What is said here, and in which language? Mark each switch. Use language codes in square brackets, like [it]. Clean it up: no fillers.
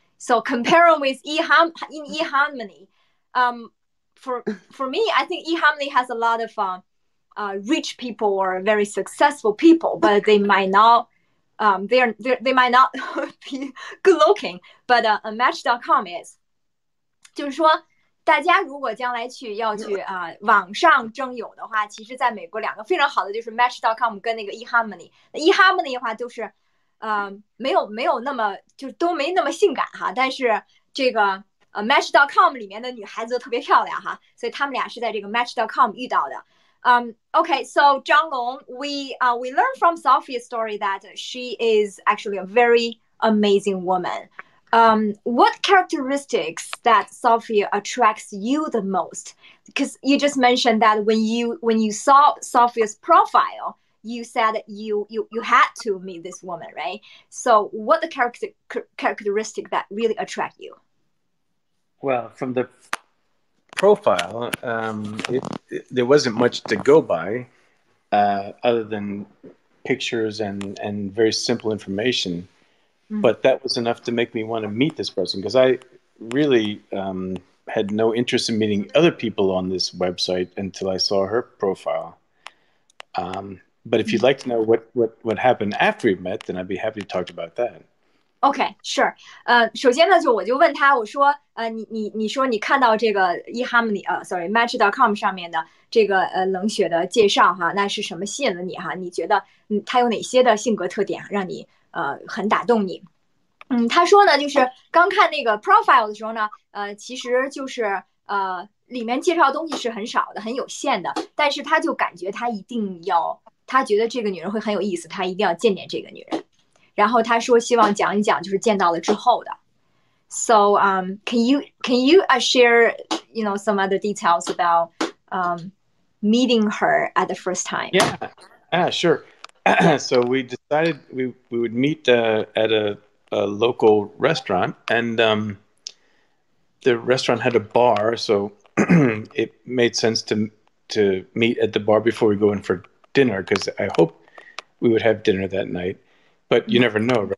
[en] So comparing with eHarmony, for me, I think eHarmony has a lot of rich people or very successful people, but they might not they might not be good looking. But Match.com is，就是说。 [zh] 大家如果将来要去网上征友的话，其实在美国两个非常好的就是 Match.com 跟那个 eHarmony。eHarmony 的话都是没有那么就都没那么性感哈，但是这个Match.com 里面的女孩子都特别漂亮哈，所以他们俩是在这个 Match.com 遇到的。 [en] Okay, so 张龙 we learned from Sophia's story that she is actually a very amazing woman. What characteristics that Sophia attracts you the most? Because you just mentioned that when you saw Sophia's profile, you said you had to meet this woman, right? So what the characteristic that really attract you? Well, from the profile, there wasn't much to go by other than pictures and very simple information. But that was enough to make me want to meet this person, because I really had no interest in meeting other people on this website until I saw her profile. But if you'd like to know what happened after we met, then I'd be happy to talk about that. Okay, sure. [zh] 首先呢，我就问他，我说，你说你看到这个 eHarmony Match.com 上面的这个冷血的介绍哈，那是什么吸引了你哈？你觉得他有哪些的性格特点让你很打动你？他说呢，就是刚看那个 profile 的时候呢，其实就是里面介绍的东西是很少的，很有限的，但是他就感觉他觉得这个女人会很有意思，他一定要见见这个女人。然后他说希望讲一讲就是见到了之后的。 [en] So can you share some other details about meeting her at the first time? Yeah, sure. So we decided we would meet at a local restaurant, and the restaurant had a bar, so it made sense to meet at the bar before we go in for dinner, because I hope we would have dinner that night. But you never know, right?